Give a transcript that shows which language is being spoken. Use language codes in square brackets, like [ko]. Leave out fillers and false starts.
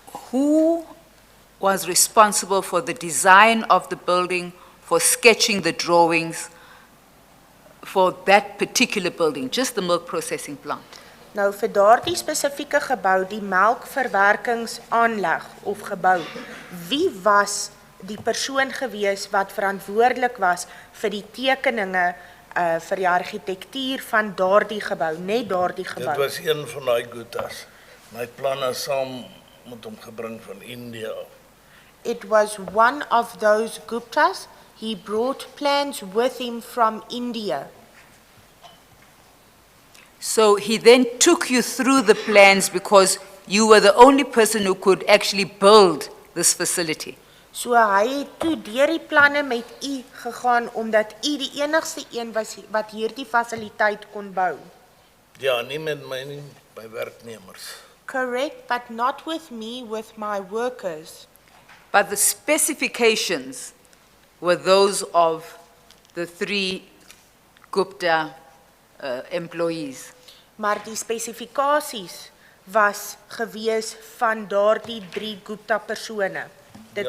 [en] Who was responsible for the design of the building, for sketching the drawings for that particular building, just the milk processing plant? [af] Nou vir daardie spesifieke gebou, die melkverwerkingsaanleg of gebou, wie was die persoon gewees wat verantwoordelik was vir die tekeninge vir die argitektuur van daardie gebou, net daardie gebou? Dit was een van daai Guptas. My planne saam met hom gebring van India af. [en] It was one of those Guptas. He brought plans with him from India. So he then took you through the plans because you were the only person who could actually build this facility. [af] So hy het toe deur die planne met u gegaan omdat u die enigste een was wat hierdie fasiliteit kon bou. Ja, nie met my werknemers. [en] Correct, but not with me, with my workers. But the specifications were those of the 3 Gupta employees. [af] Maar die spesifikasies was gewees van daardie 3 Gupta persone. Dit